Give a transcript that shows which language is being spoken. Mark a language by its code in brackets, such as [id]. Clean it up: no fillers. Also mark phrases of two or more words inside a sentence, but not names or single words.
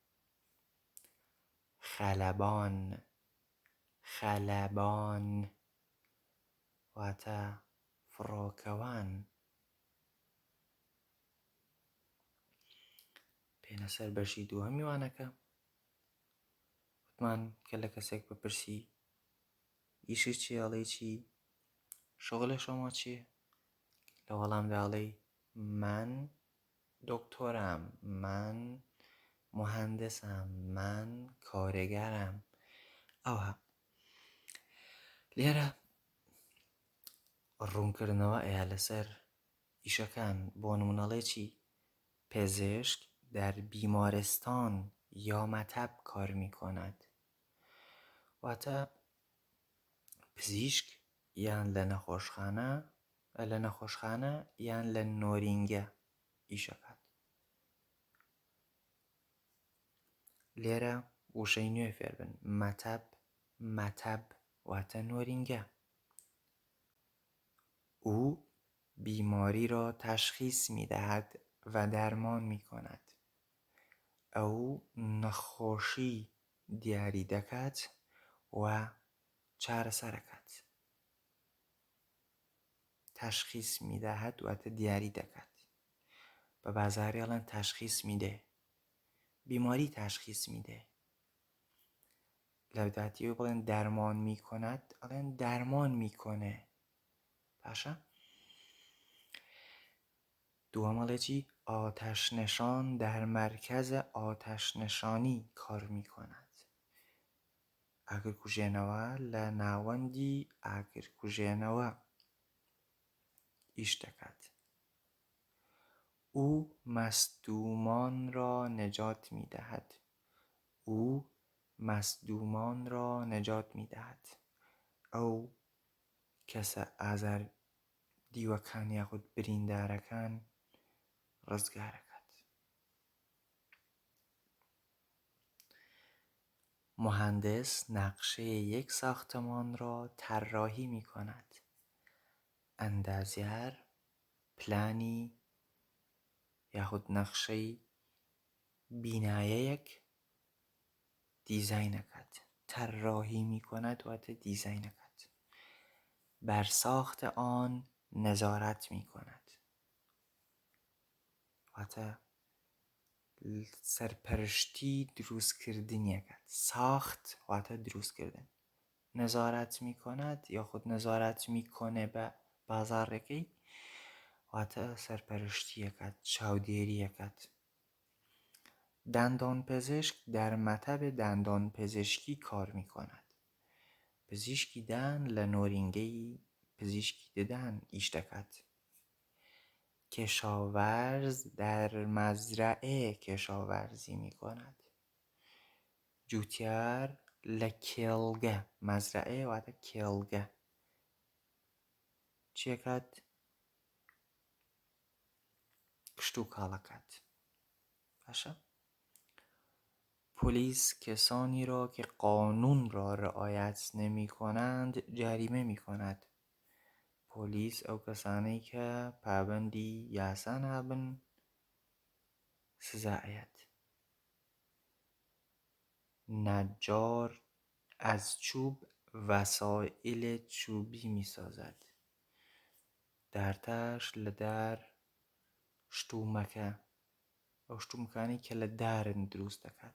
[ckb] خەلەبان خەلەبان واتە فڕۆکەوان. پێنە سەر بەشی دووهەمی وانەکە وتمان کە لە کەسێک بپرسی ئیشت چییە ئەڵێی چی، [fa] شغل شما [ckb] چییە؟ لە وەڵامدا ئەڵێی من دکتۆرم، من مهندسم، من کارێگەرم. ئەوە لێرە ڕوونکردنەوە ئەیە لەسەر ئیشەکان. بۆ نمونەڵێ چی؟ [fa] پزشک در بیمارستان یا مطب کار میکند. [ckb] واتە پزیشک یان لە نەخۆشخانە یان لە نۆرینگە ئیشەکات. لێرە وشەی نوێ فێر بن. مەتەب واتە نۆرینگە. [fa] او بیماری را تشخیص می‌دهد و درمان می‌کند. [ckb] ئەو نەخۆشی دیاری دەکات و چارەسەر دەکات. [fa] تشخیص می‌دهد [ckb] واتە دیاری دەکات. بە بازاڕی ئەڵێن [fa] تشخیص میده. بیماری تشخیص میده. [ckb] لە داهاتیەوە بڵێن [fa] دەرمان میکند، [ckb] ئەڵێن [fa] دەرمان میکنه. [ckb] باشە؟ دووەمەڵێ چی؟ [fa] آتشنشان در مرکز آتشنشانی کار میکند. [ckb] ئاگرکوژێنەوە لە ناوەندی ئاگرکوژێنەوە ئیش دەکات. [fa] او مصدومان را نجات میدهد. او مصدومان را نجات میدهد. [ckb] ئەو کەسە ئازار دیوەکان یاخود بریندارەکان ڕزگارەکات. [fa] مهندس نقشه یک ساختمان را طراحی میکند. [ckb] ئەندازیار پلانی یاخود نەخشەی بینایەیەک دیزاینەکات. [fa] طراحی میکند [ckb] واتە دیزاینەکات. [fa] بر ساخت آن نظارت میکند. [ckb] واتە سەرپەرشتی دروستکردنیەکات. ساخت واتە دروستکردن. [fa] نظارت میکند [ckb] یاخود [fa] نظارت میکنه [ckb] بە بازاڕێکەی واتە سەرپەرشتیەکات، چاودێریەکات. [fa] دندانپزشک در مطب دندانپزشکی کار میکند. [ckb] پزیشکی دان لە نۆرینگەی پزیشکی ددان ئیش دەکات. [fa] کشاورز در مزرعه کشاورزی میکند. [ckb] جوتیار لە کێڵگە، مەزرعێ واتە کێڵگە چیەکات؟ کشت و کاڵەکات. باشە؟ [fa] پلیس کسانی را که قانون را رعایت نمی کنند جریمه می کند. [ckb] پلیس ئەو کەسانەی کە پابەندی یاسا نابن سزایەت. [fa] نجار از چوب وسایل چوبی می سازد. [ckb] دارتاش لە دار شتومەکە، ئەو شتومەکانی کە لە دارن دروست دەکات.